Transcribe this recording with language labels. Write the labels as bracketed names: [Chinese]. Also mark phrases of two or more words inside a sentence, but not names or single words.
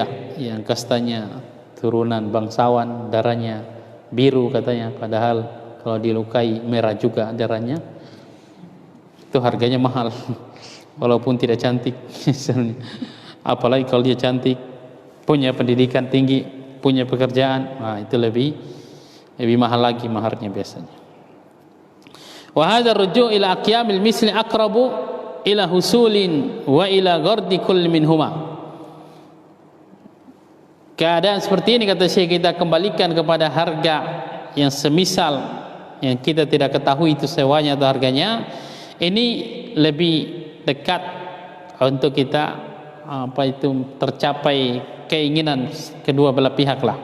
[Indonesian] Yang kastanya turunan bangsawan, darahnya biru katanya, padahal kalau dilukai merah juga darahnya, itu harganya mahal. Walaupun tidak cantik apalagi kalau dia cantik, punya pendidikan tinggi, punya pekerjaan, nah itu lebih mahal lagi maharnya biasanya. [Arabic] وهذا رجوع إلى قيم المثل أقرب إلى حصول وإلى غرض كل منهما. [Indonesian] Keadaan seperti ini kata Syekh, kita kembalikan kepada harga yang semisal, yang kita tidak ketahui itu sewanya atau harganya, ini lebih dekat untuk kita tercapai keinginan kedua belah pihak lah.